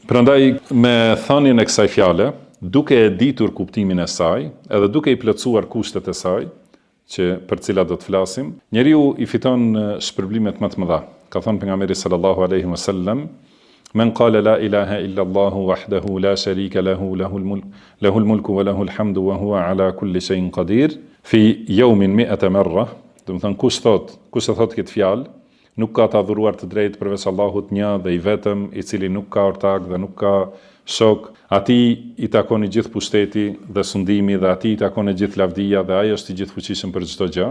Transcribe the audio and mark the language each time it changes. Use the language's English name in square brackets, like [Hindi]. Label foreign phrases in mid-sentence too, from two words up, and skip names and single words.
[Albanian] Prandaj me thënien e kësaj fjale, duke e ditur kuptimin e saj, edhe duke i plotësuar kushtet e saj, që për cilat do të flasim, njeriu i fiton shpërblimet më të mëdha. Ka thënë pejgamberi [Arabic] صلى الله عليه وسلم: "من قال لا إله إلا الله وحده لا شريك له له الملك وله الحمد وهو على كل شيء قدير في يوم 100 مرة." [Albanian] Do të thënë kush e thot këtë fjalë, nuk ka të adhuruar të drejtë përveç Allahut një dhe i vetëm, i cili nuk ka ortak dhe nuk ka shok, atij i takon i gjithë pushteti dhe sundimi dhe atij i takon e gjithë lavdia dhe ai është i gjithfuqishëm për çdo gjë.